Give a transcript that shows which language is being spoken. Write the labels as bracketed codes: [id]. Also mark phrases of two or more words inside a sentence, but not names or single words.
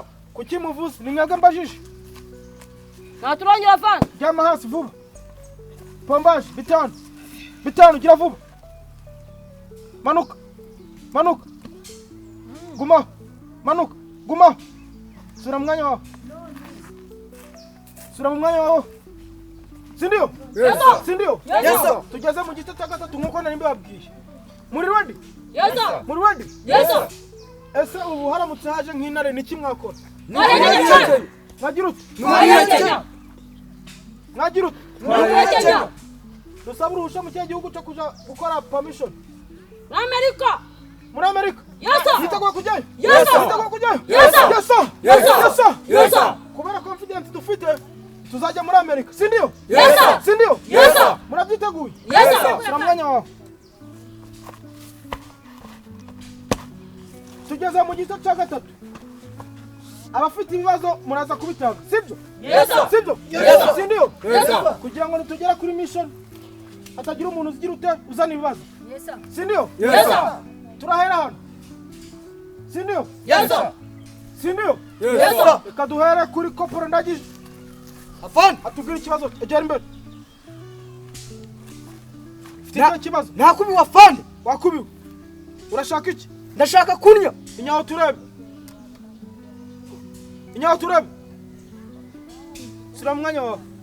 [rw] Kuki muvuze? Ni mwebwe mbajije. Naturongera fan. Ryama hasi vuba. Pombaje bitanu gira vuba. Manuka. Guma. Guma. Sura mwanya wawe. Sindio? [en] Yes sir. [rw] Sindio? [en] Yes sir. [rw] Tugeze mu gice cya gatatu nkuko nari mbabwiye. Muri ready? [en] Yes sir. [rw] Muri ready? [en] Yes sir. [rw] Ese ubu haramutse haje nk'intare niki mwakora? Mwagira ute? Dusaba uruhushya mu gihugu cyo kuja gukora permission. America. Muri Amerika? [en] Yes sir. [rw] Yiteguye kujyayo? [en] Yes sir. [rw] Yiteguye kujyayo? [en] Yes sir. Yes sir. Yes sir. Yes sir. [rw] Kubera confidence dufite tuzajya muri Amerika. Sindio? [en] Yes sir. [rw] Sindio? [en] Yes sir. [rw] Murabyiteguye? [en] Yes sir. [rw] Sura mwanya wawe. Tugeze mu gice cya gatatu. Abafite ibibazo muraza kubitanga. Sibyo? [en] Yes sir. [rw] Sibyo? [en] Yes sir. [rw] Sindio? [en] Yes sir. [rw] Kugira ngo nitugera kuri mission atagira umuntu uzigira ute uzana ibibazo. [en] Yes sir. [rw] Sindio? [en] Yes sir. [rw] Turahera hano. Sindio? [en] Yes sir. [rw] Sindio? [en] Yes sir. [rw] Reka duhere kuri koporo ndagije. Afande. Atubwira ikibazo egera imbere. Ufite ikibazo? Nakubiwe afande. Wakubiwe. Urashaka iki? Ndashaka kunya. Inyaho turebe. Sura mwanya wawe.